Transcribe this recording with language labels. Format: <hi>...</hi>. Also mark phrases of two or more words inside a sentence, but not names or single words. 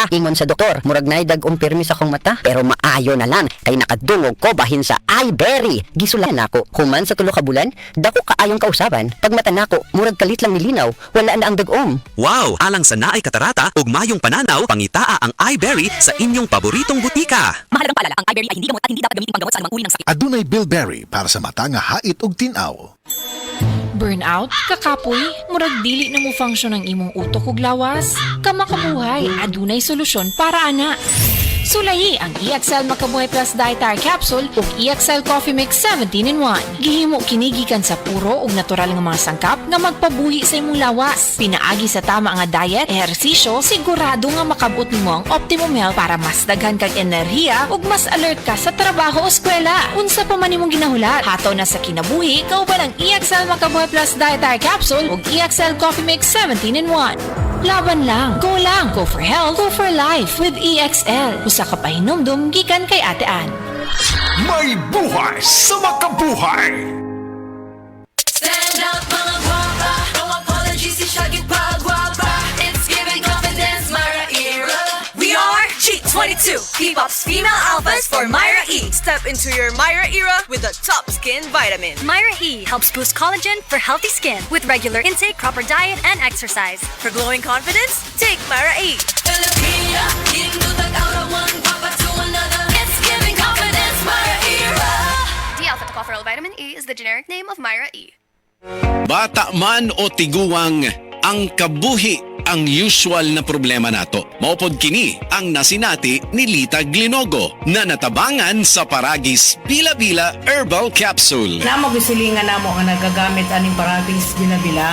<ceb>Ingon sa doktor, murag na'y dag-ong pirmi sa akong mata. Pero maayo na lang, kay nakadungog ko bahin sa iBerry. Gisulan ako, human sa tulo ka bulan, dako kaayong kausaban. Pag mata nako, murag kalit lang nilinaw, wala na ang dag-ong. Wow, alang sa naay katarata ug mayong pananaw, pangitaa ang iBerry sa inyong paboritong butika.</ceb> <tl>Mahalagang paalala, ang iBerry ay hindi gamot at hindi dapat gamitin panggamot sa anumang uri ng sakit.</tl> <ceb>Adunay Bilberry para sa mata nga hait ug tinaw. Burnout, kakapoy, murag dili na mo function ang imong utok ug lawas. Kamakabuhay, adunay solusyon para ana. Sulayi ang EXL Makabuhay Plus Dietary Capsule ug EXL Coffee Mix 17-in-1. Gihimo kini gikan sa puro ug natural nga mga sangkap nga magpabuhi sa imong lawas. Pinaagi sa tama nga diet, ehersisyo, sigurado nga makabot nimo ang</ceb> <en>optimum health</en> <ceb>para mas daghan kag enerhiya ug mas alert ka sa trabaho o eskwela. Unsa pa man imong ginahulat, hataw na sa kinabuhi, kauban ang EXL Makabuhay Plus Dietary Capsule ug EXL Coffee Mix 17-in-1. Laban lang,</ceb> <en>go for health, go for life with EXL.</en> <ceb>Usa ka pahinumdum gikan kay Ate Ann. May buhay sa makabuhay.</ceb> <en>Stand up</en> <ceb>mga guwapa,</ceb> <en>no apologies,</en> <ceb>ishagit pa guwapa.</ceb> <en>It's giving confidence, Myra era. We are G22, K-pop's female alphas for Myra E. Step into your Myra era with the top skin vitamin. Myra E helps boost collagen for healthy skin with regular intake, proper diet, and exercise. For glowing confidence, take Myra E. Filipina, one guwapa to another. It's giving confidence, Myra era. D-alpha tocopherol vitamin E is the generic name of Myra E.</en> <ceb>Bata man o tiguang, ang kabuhi ang usual na problema nato. Maupod kini ang nasinati ni Lita Glinogo na natabangan sa Paragis Bila-Bila Herbal Capsule. Namo gisilingan namo nga nagagamit aning Paragis Bila-Bila.</ceb>